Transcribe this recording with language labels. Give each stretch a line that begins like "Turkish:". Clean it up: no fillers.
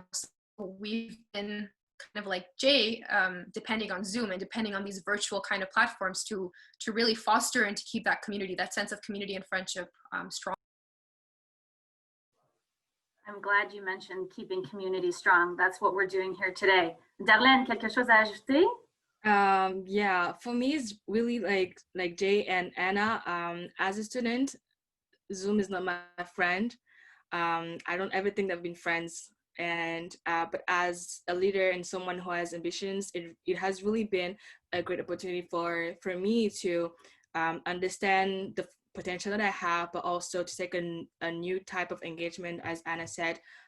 English: So we've been kind of like Jay, depending on Zoom and depending on these virtual kind of platforms to really foster and to keep that community, that sense of community and friendship strong. I'm glad you mentioned keeping community strong. That's what we're doing here today.
French: Darlene, quelque chose à ajouter?
English: Yeah, for me, it's really like Jay and Anna. As a student, Zoom is not my friend. I don't ever think they've been friends. And but as a leader and someone who has ambitions, it has really been a great opportunity for me to understand the potential that I have, but also to take a new type of engagement, as Anna said.